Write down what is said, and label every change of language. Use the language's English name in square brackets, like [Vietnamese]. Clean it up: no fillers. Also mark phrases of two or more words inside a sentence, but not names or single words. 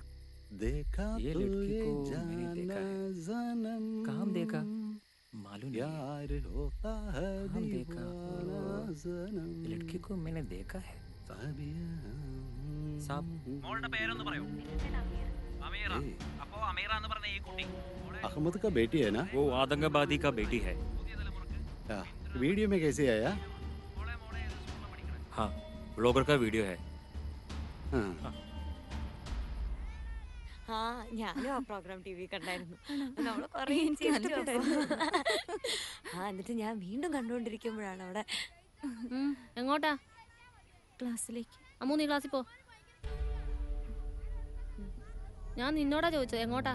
[Malayalam] മോളുടെ പേരൊന്ന് പറയൂ. അമീറ. അപ്പോ അമീറ എന്ന് പറഞ്ഞ ഈ കുട്ടി [Hindi] अहमद का बेटी है ना? वो आतंकवादी का बेटी है। वीडियो में कैसे आया? हाँ, ब्लॉगर का वीडियो है। [Malayalam] ആ ഞാനും ആ പ്രോഗ്രാം ടി വി കണ്ടായിരുന്നു. നമ്മള് കൊറേ എന്നിട്ട് ഞാൻ വീണ്ടും കണ്ടുകൊണ്ടിരിക്കുമ്പോഴാണ് അവിടെ. എങ്ങോട്ടാ? ക്ലാസ്സിലേക്ക്. അമ്മു നീ ക്ലാസ്സിൽ പോ. ഞാൻ നിന്നോടാ ചോദിച്ചത് എങ്ങോട്ടാ?